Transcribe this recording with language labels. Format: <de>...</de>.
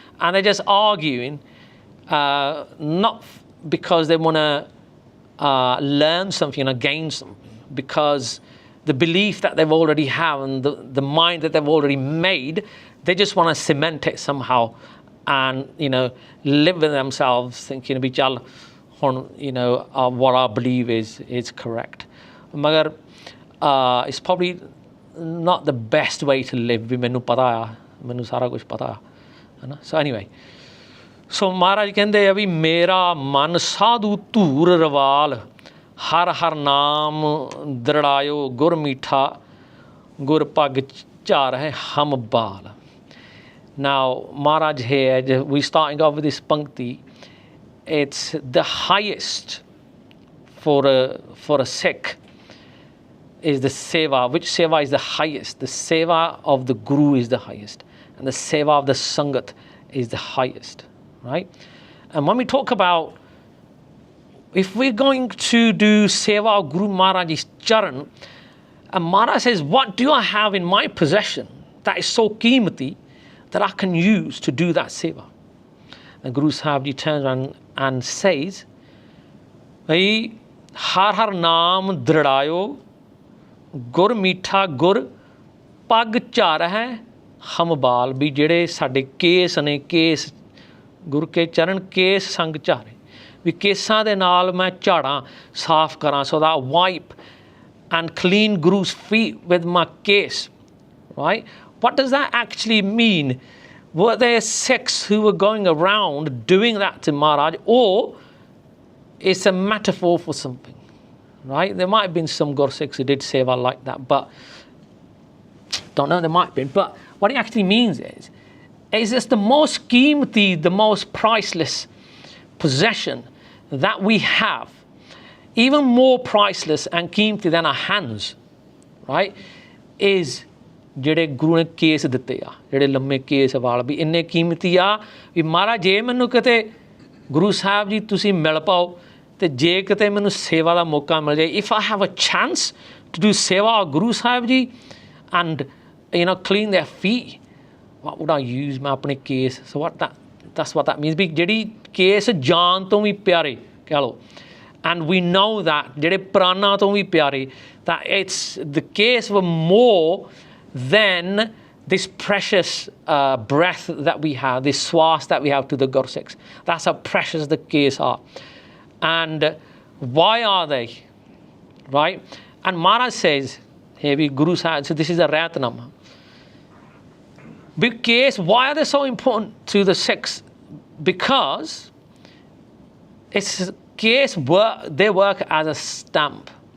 <en>And they're just arguing, not because they want to learn something or gain something, because the belief that they've already have and the mind that they've already made, they just want to cement it somehow and live with themselves thinking what I believe is correct. Magar it's probably not the best way to live</en> <pa>ਵੀ ਮੈਨੂੰ ਪਤਾ ਆ ਮੈਨੂੰ ਸਾਰਾ ਕੁਝ ਪਤਾ ਆ ਹੈ ਨਾ ਸੋ ਐਨੀਵੇ ਸੋ ਮਹਾਰਾਜ ਕਹਿੰਦੇ ਆ ਵੀ ਮੇਰਾ ਮਨ ਸਾਧੂ ਧੂਰ ਰਵਾਲ ਹਰ ਹਰ ਨਾਮ ਦ੍ਰਿੜਾਇਓ ਗੁਰ ਮੀਠਾ ਗੁਰ ਪੱਗ ਝਾਰ ਹੈ ਹਮ ਬਾਲ</pa> <en>Now Maharaj here we starting off with this pankti it's the highest for a Sikh is the seva. Which seva is the highest? The seva of the Guru is the highest and the seva of the Sangat is the highest, right? And when we talk about if we're going to do seva of Guru Maharaj's charan and Maharaj says what do I have in my possession that is so qeemati that I can use to do that seva. And Guru Sahib Ji turns around and says,</en> <pa>"Bhai, har har naam dhradayo, gur meetha gur pag char hai hum baal." भी ਜਿਹੜੇ ਸਾਡੇ case ਨੇ case ਗੁਰ ਕੇ ਚਰਨ case ਸੰਗ ਝਾਰੇ ਵੀ ਕੇਸਾਂ ਦੇ ਨਾਲ ਮੈਂ ਝਾੜਾਂ ਸਾਫ਼ ਕਰਾਂ</pa> <en>so that I wipe and clean Guru's feet with my case, right? What does that actually mean? Were there Sikhs who were going around doing that to Maharaj, or it's a metaphor for something, right? There might have been some Gursikhs who did seva like that, but don't know, there might have been. But what it actually means is it's the most qeemati, the most priceless possession that we have, even more priceless and qeemati than our hands, right, is</en> <pa>ਜਿਹੜੇ ਗੁਰੂ ਨੇ case ਦਿੱਤੇ ਆ ਜਿਹੜੇ ਲੰਮੇ case ਵਾਲ ਵੀ ਇੰਨੇ ਕੀਮਤੀ ਆ ਵੀ ਮਹਾਰਾਜ ਜੇ ਮੈਨੂੰ ਕਿਤੇ ਗੁਰੂ ਸਾਹਿਬ ਜੀ ਤੁਸੀਂ ਮਿਲ ਪਾਓ ਅਤੇ ਜੇ ਕਿਤੇ ਮੈਨੂੰ ਸੇਵਾ ਦਾ ਮੌਕਾ ਮਿਲ ਜਾਏ</pa> <en>if I have a chance to do seva Guru Sahib ji and clean their feet what would I use</en> <pa>ਮੈਂ ਆਪਣੇ case</pa> <en>so that's what that means</en> <pa>ਵੀ ਜਿਹੜੀ ਕੇਸ ਜਾਨ ਤੋਂ ਵੀ ਪਿਆਰੇ ਕਹਿ ਲਓ</pa> <en>and we know that</en> <pa>ਜਿਹੜੇ ਪ੍ਰਾਣਾਂ ਤੋਂ ਵੀ ਪਿਆਰੇ</pa> <en>that it's the case of more than this precious breath that we have, this swas that we have to the Gursikhs. That's how precious the case are. And why are they? Right? And Maharaj says, here we Guru Sahib, so this is a Ratnama. Because, why are they so important to the Sikhs? Because it's case work, they work as a stamp.</en>